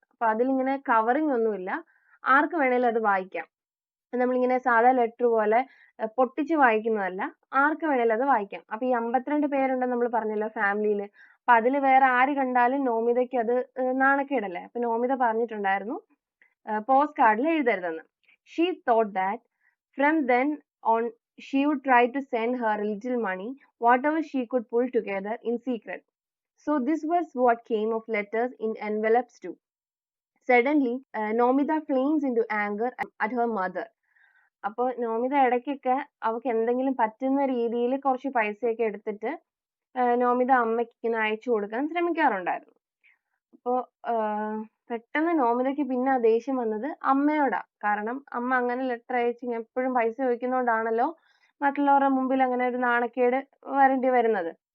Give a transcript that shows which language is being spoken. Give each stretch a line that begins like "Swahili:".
Malayalam: അപ്പൊ അതിലിങ്ങനെ കവറിങ് ഒന്നുമില്ല, ആർക്ക് വേണേലും അത് വായിക്കാം. നമ്മളിങ്ങനെ സാധാ ലെറ്റർ പോലെ പൊട്ടിച്ച് വായിക്കുന്നതല്ല, ആർക്ക് വേണേലും അത് വായിക്കാം. അപ്പൊ ഈ 52 പേരുണ്ടെന്ന് നമ്മൾ പറഞ്ഞല്ലോ ഫാമിലിയിൽ. അപ്പൊ അതിൽ വേറെ ആര് കണ്ടാലും നോമിതയ്ക്ക് അത് നാണക്കേടല്ലേ. അപ്പൊ നോമിത പറഞ്ഞിട്ടുണ്ടായിരുന്നു പോസ്റ്റ് കാർഡിൽ എഴുതരുതെന്ന്.
English: She thought that from then on she would try to send her a little money, whatever she could pull together in secret. So this was what came of letters in envelopes too. Suddenly, Nomida flames into anger at her mother.
Malayalam: അപ്പോൾ നോമിത ഇടയ്ക്കൊക്കെ അവൾക്ക് എന്തെങ്കിലും പറ്റുന്ന രീതിയിൽ കുറച്ച് പൈസയൊക്കെ എടുത്തിട്ട് നോമിത അമ്മയ്ക്ക് ഇങ്ങനെ അയച്ചു കൊടുക്കാൻ ശ്രമിക്കാറുണ്ടായിരുന്നു. അപ്പോൾ പെട്ടെന്ന് നോമിതയ്ക്ക് പിന്നെ ആ ദേഷ്യം വന്നത് അമ്മയോടാ. കാരണം അമ്മ അങ്ങനെ ലെറ്റർ അയച്ച് എപ്പോഴും പൈസ ചോദിക്കുന്നതുകൊണ്ടാണല്ലോ മറ്റുള്ളവരുടെ മുമ്പിൽ അങ്ങനെ ഒരു നാണക്കേട് വരേണ്ടി വരുന്നത്.